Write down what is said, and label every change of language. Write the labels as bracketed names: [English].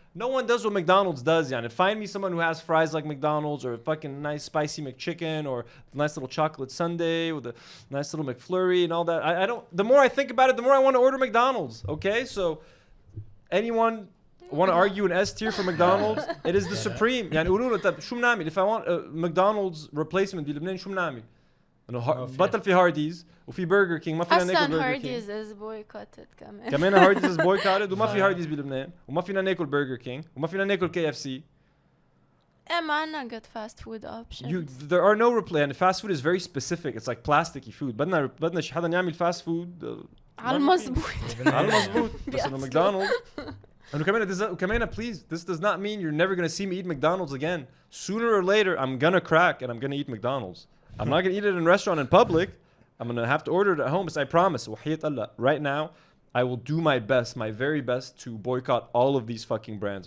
[English] No one does what McDonald's does. يعني find me someone who has fries like McDonald's, or a fucking nice spicy McChicken, or a nice little chocolate sundae with a nice little McFlurry and all that. I don't. The more I think about it, the more I want to order McDonald's. Okay, so anyone want to argue an S tier for McDonald's? It is the supreme. [Arabic] يعني قولوا له طب شو بنعمل [English] if I want a McDonald's replacement [Arabic] بلبنان شو بنعمل؟ إنه بطل في هارديز وفي برجر كينج ما فينا ناكل برجر كينج. أصلاً هارديز [English] is boycotted [Arabic] كمان. كمان هارديز [English] is boycotted [Arabic] وما في هارديز بلبنان وما فينا ناكل برجر كينج وما فينا ناكل KFC. ما عنا [English] good fast food options. There are no replacement. Fast food is very specific. It's like plasticky food. [Arabic] بدنا شي حدا يعمل [English] fast food. [Arabic] على المظبوط. على المظبوط. بس إنه ماكدونالدز. [English] And Kamena, please, this does not mean you're never going to see me eat McDonald's again. Sooner or later, I'm going to crack and I'm going to eat McDonald's. I'm not going to eat it in a restaurant in public. I'm going to have to order it at home, so I promise. Right now, I will do my best, my very best, to boycott all of these fucking brands.